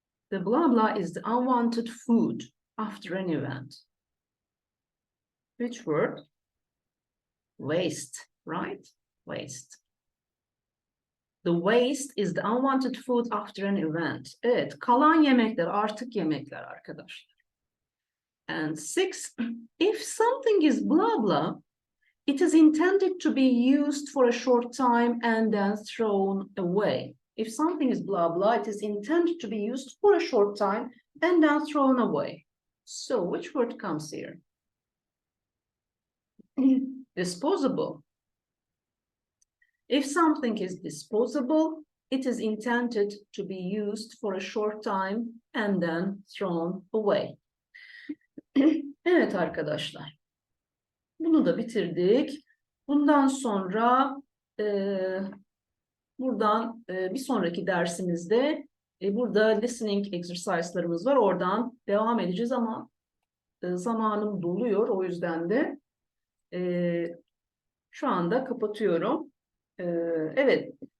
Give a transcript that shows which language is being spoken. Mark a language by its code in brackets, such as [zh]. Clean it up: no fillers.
[en] The blah blah is the unwanted food after an event. Which word? Waste, right? Waste. The waste is the unwanted food after an event. [tr] Evet, kalan yemekler, artık yemekler arkadaşlar. [en] And 6, if something is blah blah, it is intended to be used for a short time and then thrown away. If something is blah blah, it is intended to be used for a short time and then thrown away. So which word comes here? Disposable. If something is disposable, it is intended to be used for a short time and then thrown away. [tr] Evet arkadaşlar. Bunu da bitirdik. Bundan sonra bir sonraki dersimizde burada listening exercise'larımız var. Oradan devam edeceğiz ama zamanım doluyor. O yüzden de şu anda kapatıyorum. Evet.